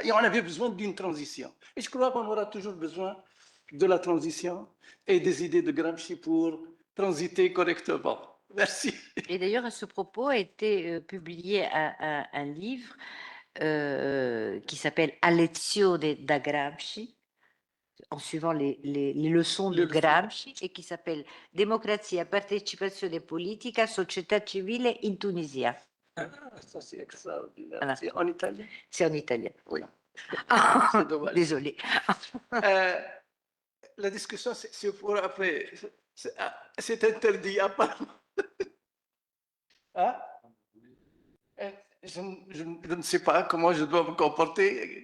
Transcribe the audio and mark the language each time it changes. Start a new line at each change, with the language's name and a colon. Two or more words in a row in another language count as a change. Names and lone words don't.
French: Et on avait besoin d'une transition. Et je crois qu'on aura toujours besoin de la transition et des idées de Gramsci pour transiter correctement. Merci. Et d'ailleurs, à ce propos, a été publié un livre qui s'appelle A lezione da Gramsci, en suivant les leçons de Gramsci, et qui s'appelle Democrazia, partecipazione politica, società civile in Tunisia. Ah, ça c'est extraordinaire. Voilà. C'est en italien? C'est en italien. Oui. Ah, désolé. La discussion, c'est pour après. C'est interdit apparemment. Hein? Je ne sais pas comment je dois me comporter.